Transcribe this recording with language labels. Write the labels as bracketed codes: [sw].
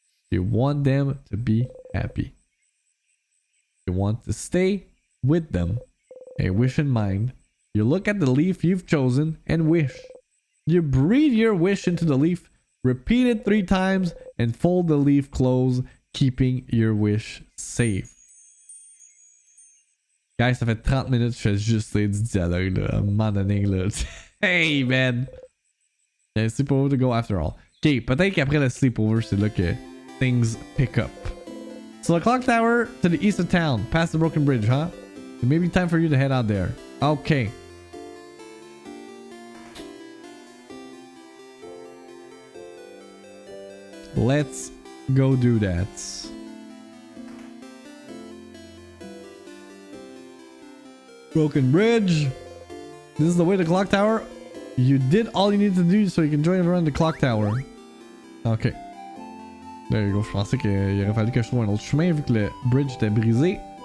[en] You want them to be happy. You want to stay with them. A wish in mind. You look at the leaf you've chosen and wish. You breathe your wish into the leaf, repeat it 3 times, and fold the leaf close, keeping your wish safe. [fr] Guys, ça fait 30 minutes que je fais juste les dialogues là. À un moment donné là. [en] Hey man! Yeah, sleepover to go after all. [fr] Ok, peut-être qu'après le sleepover, c'est là que [en] things pick up. So the clock tower to the east of town, past the broken bridge, huh? It may be time for you to head out there. Okay. Let's go do that. Broken bridge. This is the way to the clock tower. You did all you need to do so you can join around the clock tower. Okay. There you go. [fr] Je pensais qu'il aurait fallu que je trouve un autre chemin vu que le bridge était brisé.